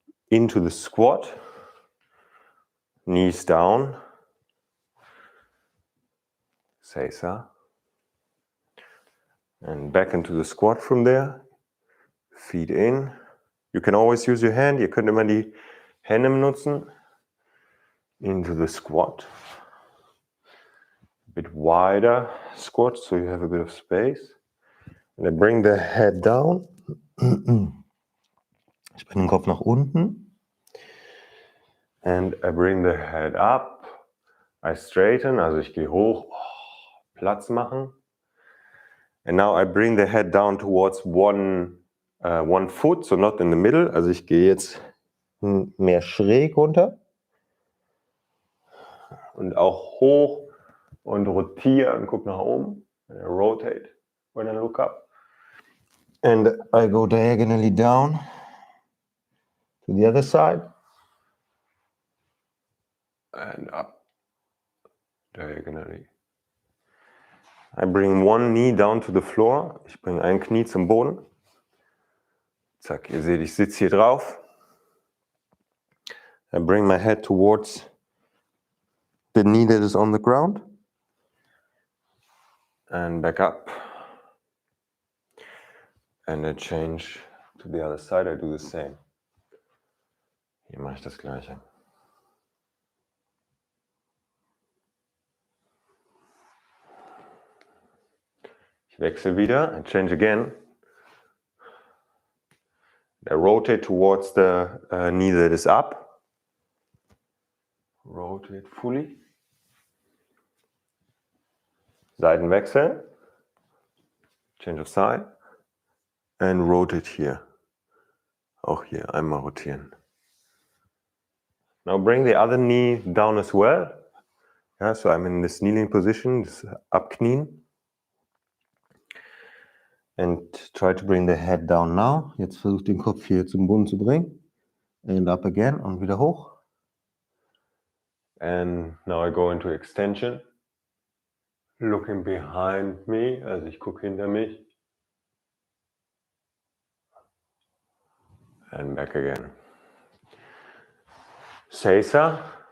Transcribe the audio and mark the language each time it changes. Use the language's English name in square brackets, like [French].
[English] Into the squat. Knees down. [Japanese] Sesa. [English] And back into the squat from there. Feet in. You can always use your hand. [German] Ihr könnt immer die Hände benutzen. [English] Into the squat. A bit wider squat, so you have a bit of space. And then bring the head down. [German] Ich bringe den Kopf nach unten. [English] And I bring the head up. I straighten, [German] also ich gehe hoch, Platz machen. [English] And now I bring the head down towards one foot, so not in the middle. [German] Also ich gehe jetzt mehr schräg runter. Und auch hoch und rotiere und gucke nach oben. [English] And I rotate when I look up. And I go diagonally down to the other side. And up diagonally. I bring one knee down to the floor. [German] Ich bringe ein Knie zum Boden. Zack, ihr seht, ich sitze hier drauf. [English] I bring my head towards the knee that is on the ground. And back up. And I change to the other side. I do the same. [German] Hier mache ich das Gleiche. Ich wechsle wieder. [English] I change again. I rotate towards the knee that is up. Rotate fully. [German] Seitenwechsel. [English] Change of side. And rotate here. [German] Auch hier einmal rotieren. [English] Now bring the other knee down as well. Yeah, so I'm in this kneeling position, this abknien. And try to bring the head down now. [German] Jetzt versucht den Kopf hier zum Boden zu bringen. [English] And up again [German] und wieder hoch. [English] And now I go into extension. Looking behind me, [German] also ich gucke hinter mich. [English] And back again. [Japanese] Seiza.